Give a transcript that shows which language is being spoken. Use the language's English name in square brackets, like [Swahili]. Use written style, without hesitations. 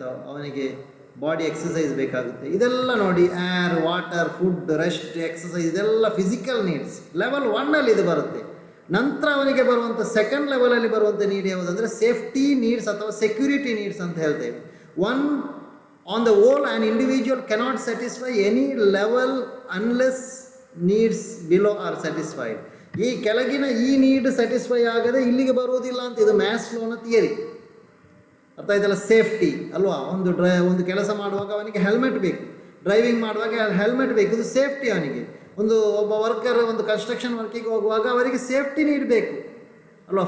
[Kannada] ಅವನಿಗೆ body exercise ಬೇಕಾಗುತ್ತೆ. ಇದೆಲ್ಲ ನೋಡಿ, air, water, food, rest, exercise, ಇದೆಲ್ಲ ಫಿಸಿಕಲ್ ನೀಡ್ಸ್. ಲೆವೆಲ್ 1 ಇದು ಬರುತ್ತೆ. ನಂತರ ಅವನಿಗೆ ಬರುವಂಥ ಸೆಕೆಂಡ್ ಲೆವೆಲಲ್ಲಿ ಬರುವಂಥ ನೀಡ್ ಯಾವುದಂದರೆ ಸೇಫ್ಟಿ ನೀಡ್ಸ್ ಅಥವಾ ಸೆಕ್ಯೂರಿಟಿ ನೀಡ್ಸ್ ಅಂತ ಹೇಳ್ತೇವೆ. 1 [English] On the whole, an individual cannot satisfy any level unless needs below are satisfied. [Kannada] ಈ ಕೆಳಗಿನ ಈ ನೀಡ್ ಸ್ಯಾಟಿಸ್ಫೈ ಆಗದೆ ಇಲ್ಲಿಗೆ ಬರುವುದಿಲ್ಲ ಅಂತ ಇದು ಮ್ಯಾಸ್ಲೋನ ಥಿಯರಿ. ಅರ್ಥ ಆಯ್ತಲ್ಲ? ಸೇಫ್ಟಿ ಅಲ್ವಾ? ಒಂದು ಕೆಲಸ ಮಾಡುವಾಗ ಅವನಿಗೆ ಹೆಲ್ಮೆಟ್ ಬೇಕು, ಡ್ರೈವಿಂಗ್ ಮಾಡುವಾಗ ಹೆಲ್ಮೆಟ್ ಬೇಕು, ಇದು ಸೇಫ್ಟಿ ಅವನಿಗೆ. ಒಬ್ಬ ವರ್ಕರ್ ಒಂದು ಕನ್ಸ್ಟ್ರಕ್ಷನ್ ವರ್ಕಿಗೆ ಹೋಗುವಾಗ ಅವರಿಗೆ ಸೇಫ್ಟಿ ನೀಡಬೇಕು ಅಲ್ವಾ?